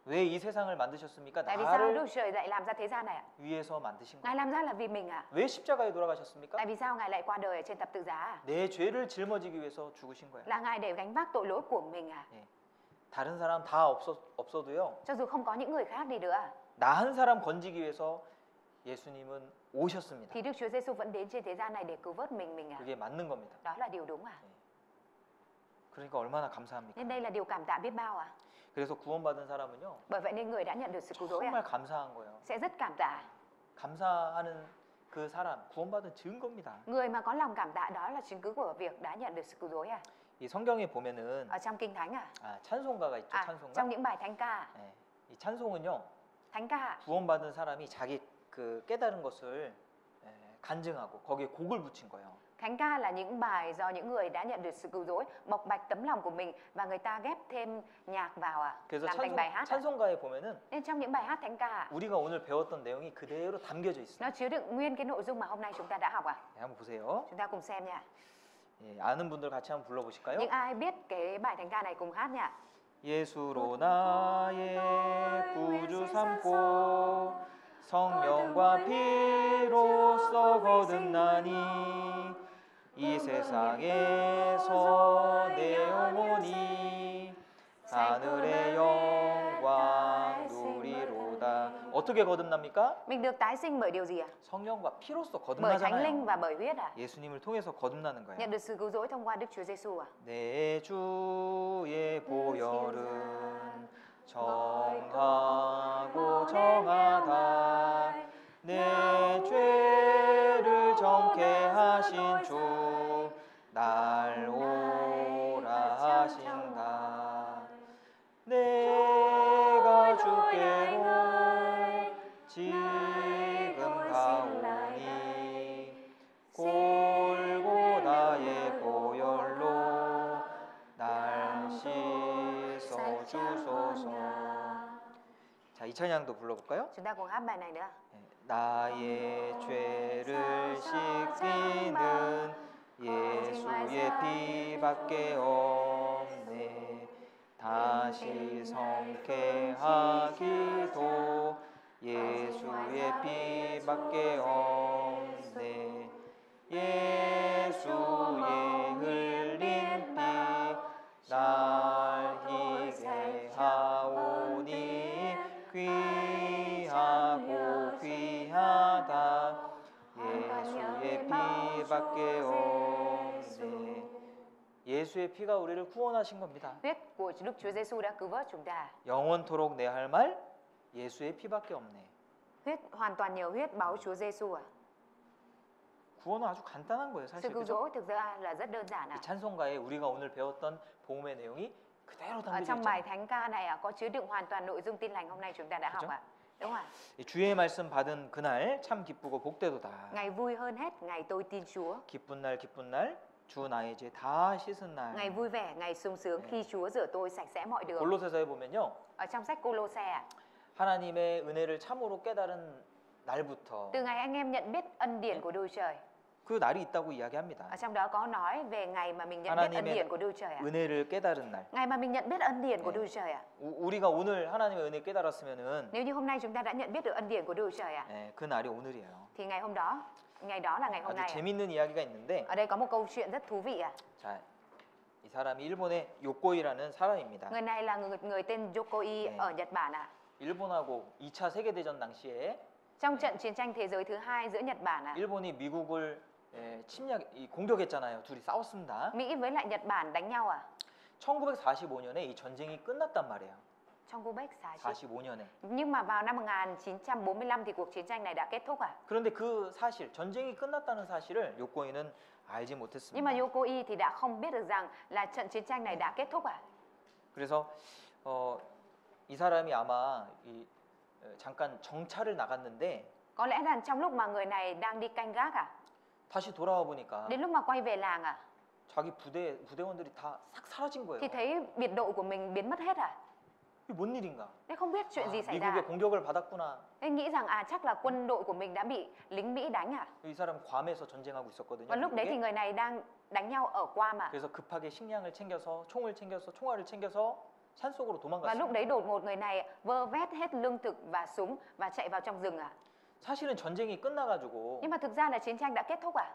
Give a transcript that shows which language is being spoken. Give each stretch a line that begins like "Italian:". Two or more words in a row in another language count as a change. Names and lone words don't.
Korean: 왜 이 세상을 만드셨습니까?
Vietnamese: Tại vì sao
Korean: 나를
Vietnamese: Đức Trời lại làm ra thế gian này ạ?
Korean: 위해서 만드신 거예요.
Vietnamese: Ngài làm ra là vì mình ạ.
Korean: 왜 십자가에 돌아가셨습니까?
Vietnamese: Tại vì sao Ngài lại qua đời ở trên thập tự giá ạ?
Korean: 내 죄를 짊어지기 위해서 죽으신 거예요.
Vietnamese: Là Ngài để gánh vác tội lỗi của mình ạ.
Korean: 다른 사람 다 없어도요.
Vietnamese: Cho dù không có những người khác đi nữa ạ,
Korean: 나 한 사람 건지기 위해서 예수님은 오셨습니다.
Vietnamese: thì Đức Chúa Giêsu vẫn đến trên thế gian này để cứu vớt mình ạ.
Korean: 그게 맞는 겁니다.
Vietnamese: Đó là điều đúng ạ.
Korean: 그러니까 얼마나 감사합니까?
Vietnamese: Nên đây là điều cảm tạ biết bao ạ.
Korean: 그래서 구원받은 사람은요.
Vietnamese: Bởi vậy nên người đã nhận được sự cứu rỗi ạ
Korean: 정말 감사한 거예요.
Vietnamese: sẽ rất cảm tạ.
Korean: 감사하는 그 사람 구원받은 증거입니다.
Vietnamese: Người mà có lòng cảm tạ đó là chứng cứ của việc đã nhận được sự cứu rỗi ạ.
Korean: 이 성경에 보면은
Vietnamese: Ở trong Kinh Thánh ạ.
Korean: 찬송가가 있죠.
Vietnamese: Trong
Korean: 찬송가.
Vietnamese: những bài thánh ca,
Korean: 이 찬송은요.
Vietnamese: thánh ca
Korean: 구원받은 사람이 자기 그 깨달은 것을 간증하고 거기에 곡을 붙인 거예요.
Vietnamese: Thánh ca là những bài do những người đã nhận được sự cứu rỗi bộc bạch tấm lòng của mình và người ta ghép thêm nhạc vào
Korean: 그래서
Vietnamese: làm thành bài hát.
Korean: 찬송가에 보면은
Vietnamese: Nên trong những bài hát thánh ca
Korean: 우리가 오늘 배웠던 내용이 그대로 담겨져 있어요.
Vietnamese: nó chứa đựng nguyên cái nội dung mà hôm nay chúng ta đã học
Korean: 네, 한번 보세요.
Vietnamese: Chúng ta cùng xem nha.
Korean: 예, 아는 분들 같이 한번 불러보실까요?
Vietnamese: Những ai biết cái bài thánh ca này cùng hát nha.
Korean: 예수로 나의 구주 삼고 성령과 피로써 거듭나니 이 세상에서 내 영혼이 하늘의 영광 누리로다. 어떻게 거듭납니까?
Vietnamese: Mình được tái sinh bởi điều gì ạ?
Korean: 성령과 피로써
Vietnamese: Bởi Thánh Linh
Korean: 거듭나잖아요.
Vietnamese: và bởi huyết ạ.
Korean: 예수님을 통해서 거듭나는 거예요.
Vietnamese: Nhận được sự cứu rỗi thông qua Đức Chúa Giêsu ạ.
Korean: 내 주의 보혈은 정하고 정하다 내 죄를 정케 하신 주 날 오라 하신다 내가 주께로 지금 가오니 골고다의 보혈로 날 씻어 주소서. 자, 이 찬양도 불러볼까요?
Vietnamese: Chúng ta cùng hát bài này nữa.
Korean: 나의 죄를 씻기는 예수의 피밖에 없네. 다시 성케하기도 예수의 피밖에 없네. 예수의 흘린 피 날 희게 하오니 귀하고 귀하다 예수의 피밖에 없네. 예수의 피가 우리를 구원하신 겁니다.
Vietnamese: Huyết của Đức Chúa Giêsu đã cứu vớt chúng ta.
Korean: 영원토록 내 할 말 예수의 피밖에 없네.
Vietnamese: Huyết hoàn toàn nhờ huyết báu Chúa Giêsu ạ.
Korean: 구원은 아주 간단한 거예요,
Vietnamese: Sự
Korean: 사실.
Vietnamese: cứu
Korean: 그죠?
Vietnamese: rỗi thực ra là rất đơn giản ạ.
Korean: 이 찬송가에 우리가 오늘 배웠던 복음의 내용이 그대로
Vietnamese: Ở
Korean: 담겨져
Vietnamese: trong bài
Korean: 있잖아요.
Vietnamese: thánh ca này có chứa đựng hoàn toàn nội dung tin lành hôm nay chúng ta đã học
Korean: 그죠?
Vietnamese: ạ. Đúng không ạ?
Korean: 이 주의 말씀 받은 그날 참 기쁘고 복되도다.
Vietnamese: Ngày vui hơn hết, ngày tôi tin Chúa.
Korean: 기쁜 날 주 나의 죄 다 씻은
Vietnamese: Ngày
Korean: 날.
Vietnamese: vui vẻ, ngày sung sướng khi Chúa rửa tôi sạch sẽ mọi đường.
Korean: 골로새서에 보면요.
Vietnamese: Ở trong sách Cô-lô-se ạ,
Korean: 하나님의 은혜를 참으로 깨달은 날부터
Vietnamese: từ ngày anh em nhận biết ân điển của Đức Trời,
Korean: 그 날이 있다고 이야기합니다.
Vietnamese: ở trong đó có nói về ngày mà mình nhận biết ân
Korean: 하나님의
Vietnamese: điển của Đức Trời ạ.
Korean: 은혜를 깨달은 날.
Vietnamese: Ngày mà mình nhận biết ân điển của
Korean: 네.
Vietnamese: Đức Trời ạ.
Korean: 우리가 오늘 하나님의 은혜 깨달았으면은
Vietnamese: Nếu như hôm nay chúng ta đã nhận biết được ân điển của Đức Trời ạ,
Korean: 네, 그 날이 오늘이에요.
Vietnamese: thì ngày hôm đó, ngày đó là ngày hôm
Korean: 아주
Vietnamese: nay ạ.
Korean: 재밌는 이야기가 있는데,
Vietnamese: Ở đây có một câu chuyện rất thú vị ạ.
Korean: 자, 이 사람이 일본의 요코이라는 사람입니다.
Vietnamese: Người này là người tên Yokoi
Korean: 네.
Vietnamese: ở Nhật Bản ạ.
Korean: 일본하고 2차 세계대전 당시에
Vietnamese: Trong trận chiến tranh thế giới thứ hai giữa Nhật Bản ạ,
Korean: 일본이 미국을 공격했잖아요. 둘이 싸웠습니다.
Vietnamese: Mỹ với lại Nhật Bản đánh nhau à?
Korean: 1945년에 이 전쟁이 끝났단 말이에요. 1945. 45년에.
Vietnamese: Nhưng mà vào năm 1945 thì cuộc chiến tranh này đã kết thúc à?
Korean: 그런데 그 사실, 전쟁이 끝났다는 사실을 요코이는 알지
Vietnamese: Nhưng mà
Korean: 못했습니다.
Vietnamese: Yokoi thì đã không biết được rằng là trận chiến tranh này đã kết thúc à?
Korean: 그래서 이 사람이 아마 잠깐 정찰을 나갔는데
Vietnamese: Có lẽ là trong lúc mà người này đang đi canh gác à?
Korean: 다시 돌아와 보니까
Vietnamese: Đến lúc mà quay về làng à?
Korean: 자기 부대원들이 다 싹 사라진 거예요.
Vietnamese: Thì thấy biệt đội của mình biến mất hết à?
Korean: 이게 뭔 일인가?
Vietnamese: Nên không biết chuyện gì xảy ra.
Korean: 미국의 공격을 받았구나.
Vietnamese: Nên nghĩ rằng chắc là quân đội của mình đã bị lính Mỹ đánh à?
Korean: 이 사람 괌에서 전쟁하고 있었거든요.
Vietnamese: Và lúc đấy thì
Korean: 미국에.
Vietnamese: người này đang đánh nhau ở Guam à?
Korean: 그래서 급하게 식량을 챙겨서 총을 챙겨서 총알을 챙겨서 산속으로
Vietnamese: Và lúc
Korean: 도망갔어요.
Vietnamese: đấy đột ngột người này vơ vét hết lương thực và súng và chạy vào trong rừng à?
Korean: 사실은 전쟁이 끝나가지고
Vietnamese: Nhưng mà thực ra là chiến tranh đã kết thúc à?